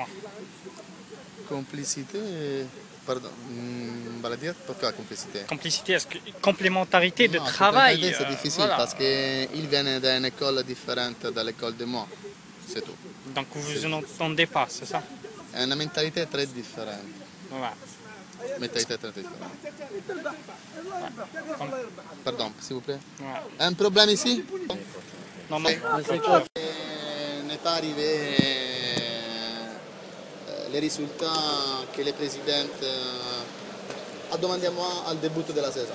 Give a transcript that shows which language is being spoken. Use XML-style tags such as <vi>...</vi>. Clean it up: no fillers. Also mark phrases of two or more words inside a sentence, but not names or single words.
<fr>Complicité, pardon, on va le dire, pourquoi complicité? Complicité, est-ce que complémentarité de Non, travail? c'est difficile Voilà. parce qu'il vient d'une école différente de l'école de moi, c'est tout. Donc vous n'entendez pas, c'est ça?</fr> <it>È una mentalità</it> <fr>très différente. Voilà. Mentalità très différente. Pardon, s'il vous plaît. Ouais. Un problème ici? Non, non. N'est pas arrivé les résultats que le président a demandé à moi au début de la saison.</fr>